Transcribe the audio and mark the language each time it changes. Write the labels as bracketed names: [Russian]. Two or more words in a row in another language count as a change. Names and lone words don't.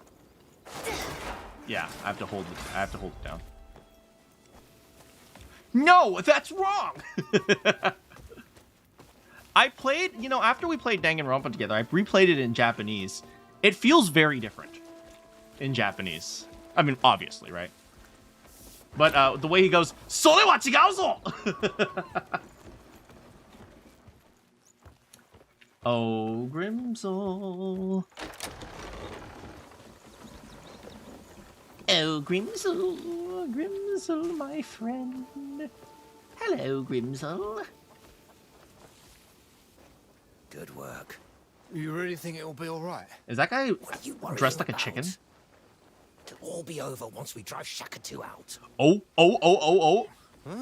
[English] Yeah, I have to hold it down. No, that's wrong. I played, you know, after we played Danganronpa together, I replayed it in Japanese. It feels very different in Japanese. I mean, obviously, right? But the way he goes, [Japanese] それは違うぞ! [English] Oh, Grimsel. Oh, Grimsel. Grimsel, my friend. Hello, Grimsel. Good work. You really think it'll be all right? Is that guy What are you worrying dressed like a about? chicken? It'll all be over once we drive Shaka 2 out. Oh. Huh?